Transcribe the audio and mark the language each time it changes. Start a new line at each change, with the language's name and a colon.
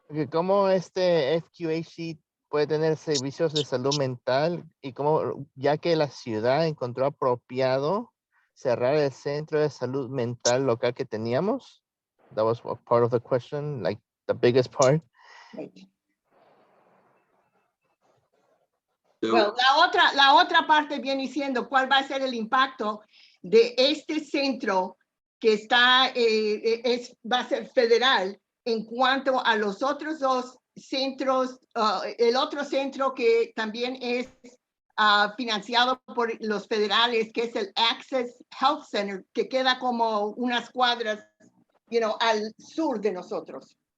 Spanish: ¿Cómo este FQHC puede tener servicios de salud mental y cómo, ya que la ciudad encontró apropiado cerrar el centro de salud mental local que teníamos?
English: That was part of the question, like the biggest part. Right.
Spanish: Well, la otra parte viene siendo cuál va a ser el impacto de este centro que está, va a ser federal en cuanto a los otros 2 centros, el otro centro que también es financiado por los federales, que es el Access Health Center, que queda como unas cuadras,
English: you know,
Spanish: al sur de nosotros.